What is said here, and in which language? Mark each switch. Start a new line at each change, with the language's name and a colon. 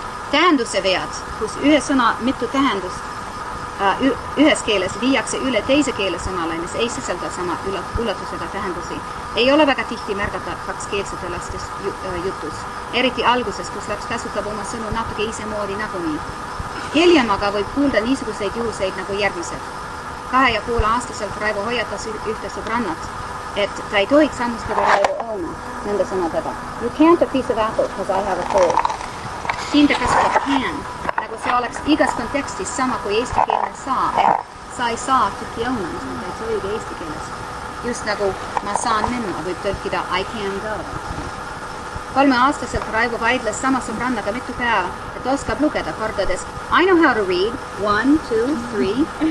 Estonian: Tähenduse vead, kus ühe sõna mitu tähendust ühes keeles viiakse üle teise keele sõnale, mis ei sisalda sama ulatusega tähendusi, ei ole väga tihti märgata kakskeelsete lastes jutus, eriti alguses, kus laps kasutab oma sõnu natuke isemoodi nagunii. Hiljem aga võib kuulda niisuguseid juhuseid nagu järgmised. 2,5-aastaselt Raivo hoiatas ühte sõbrannat, et ta ei tohiks hammustada Raivo õuna nende sõnadega.
English: You can't a piece of apple because I have a cold.
Estonian: Siin ta kasutab can, nagu see oleks igas kontekstis sama kui eestikeelne saa, sa ei saa tükki õuna, mis on täitsa õige eesti keeles. Just nagu ma saan minna, võib tõlkida
English: I can go.
Estonian: 3-aastaselt Raivo vaidles sama sõbrannaga mitu päeva, et oskab lugeda kordades
English: I know how to read,
Estonian: 1, 2, 3.